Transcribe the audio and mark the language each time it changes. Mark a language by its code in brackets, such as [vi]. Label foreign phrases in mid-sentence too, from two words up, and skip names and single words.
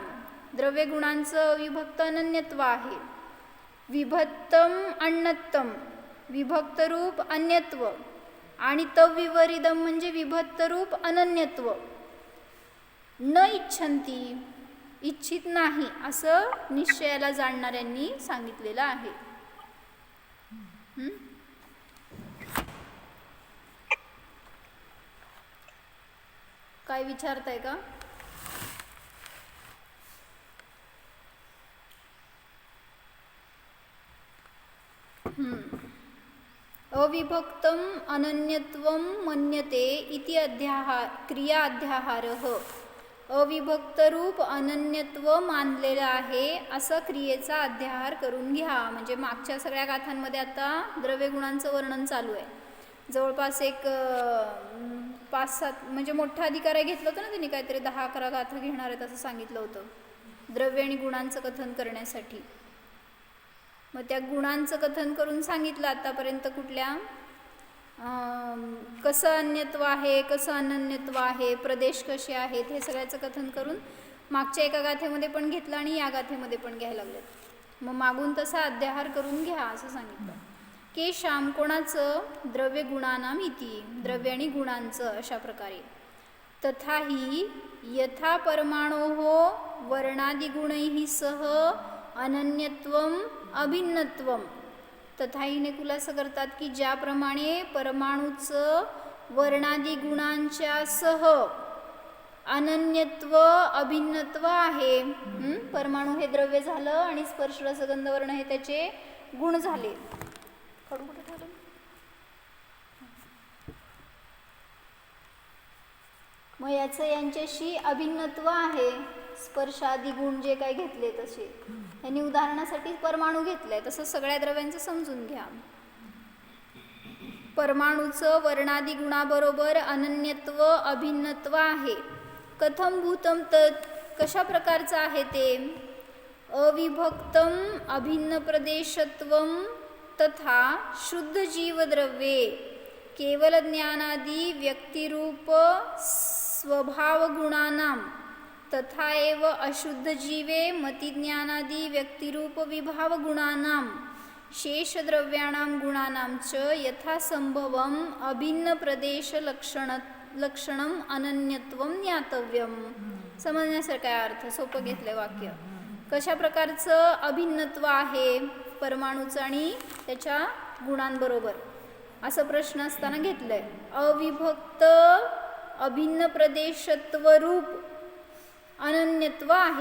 [mr] द्रव्य गुणांचं अविभक्त अनन्यत्व आहे. [sa] विभक्तम अन्यत्वम [mr] विभक्त रूप अन्यत्व आणि तविपरीतम म्हणजे विभक्त रूप अनन्यत्व. [sa] न इच्छन्ती [mr] इच्छित नाही असं निश्चयाला जाणणाऱ्यांनी सांगितलेलं आहे. काय विचारताय का? [sa] अविभक्तम अनन्यत्वम मन्यते इति क्रिया अध्याहारः. [mr] अविभक्त रूप अनन्यत्व मानलेलं आहे असं क्रियेचा अध्याहार करून घ्या. म्हणजे मागच्या सगळ्या गाथांमध्ये आता द्रव्यगुणांचं वर्णन चालू आहे. जवळपास एक 5-7 म्हणजे मोठा अधिकार घेतलं होतं ना त्यांनी, काहीतरी 10-11 गाथा घेणार आहेत असं सांगितलं होतं द्रव्य आणि गुणांचं कथन करण्यासाठी. मग त्या गुणांचं कथन करून सांगितलं आतापर्यंत कुठल्या कसं अन्यत्व आहे, कसं अनन्यत्व आहे, प्रदेश कसे आहेत, हे सगळ्याचं कथन करून मागच्या एका गाथेमध्ये पण घेतलं आणि या गाथेमध्ये पण घ्यायला लागलेत. मग मागून तसा अध्याहार करून घ्या असं सांगितलं. केशाम कोणाचं? [sa] द्रव्य गुणानाम इति, [mr] द्रव्य आणि गुणांचं अशा प्रकारे. [sa] तथाही यथा परमाणोः वर्णादिगुणैः सह अनन्यत्वम अभिन्नत्वम. [mr] तथाहीने खुलासा करतात की ज्याप्रमाणे परमाणूचं वर्णादी गुणांच्या सह अनन्यत्व अभिन्नत्व आहे. परमाणू हे द्रव्य झालं आणि स्पर्श रसगंध वर्ण हे त्याचे गुण झाले. खडू कुठे ठेवलं? मग याचं यांच्याशी अभिन्नत्व आहे. स्पर्श आदी गुण जे काय घेतले तसे यांनी उदाहरणासाठी परमाणू घेतलाय, तसं सगळ्या द्रव्यांचं समजून घ्या. परमाणूचं वर्णादी गुणाबरोबर अनन्यत्व अभिन्नत्व आहे. [sa] कथम भूतम तत्, [mr] कशा प्रकारचं आहे ते? [sa] अविभक्तम अभिन्न प्रदेशत्वम तथा शुद्ध जीवद्रव्ये केवल ज्ञानादी व्यक्तिरूप स्वभाव गुणानाम तथा एव अशुद्ध जीवे मतिज्ञानादी व्यक्तिरूप विभाव गुणानाम शेषद्रव्याणां गुणानां च यथासंभवम अभिन्न प्रदेश लक्षणम अनन्यत्वम ज्ञातव्यम. [mr] समजण्यासारखा अर्थ सोपं घेतलंय वाक्य. कशा प्रकारचं अभिन्नत्व आहे परमाणूचं आणि त्याच्या गुणांबरोबर असं प्रश्न असताना घेतलंय. अविभक्त अभिन्न प्रदेशत्व रूप अनन्यत्व आहे.